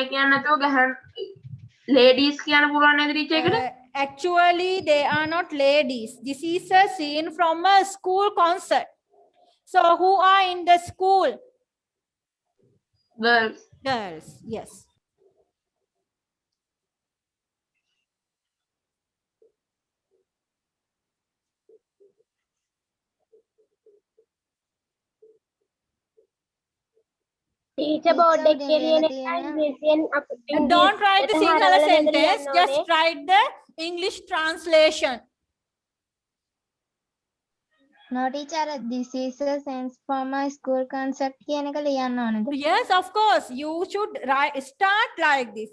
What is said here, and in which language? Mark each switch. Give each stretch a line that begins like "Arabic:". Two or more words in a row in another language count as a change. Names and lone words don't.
Sinhala: කියන්න නැතුව ගැහණු ලේඩීස් කියන්න පුළුවන් නේද ටීචර් එකට?
English: Actually, they are not ladies. This is a scene from a school concert. So who are in the school? Girls. Girls, yes.
Sinhala: ටීචර් බෝඩ් එකේ ලියන එකයි ඉංග්‍රීසියෙන්
English: Don't write the Sinhala
Sinhala: හරවල නේද
English: sentence.
Sinhala: ලියන්න
English: Just
Sinhala: ඕනේ?
English: write the English translation. No teacher, this is a sense from a school concept
Sinhala: කියන එක ලියන්න ඕනේද?
English: Yes, of course. You should start like this.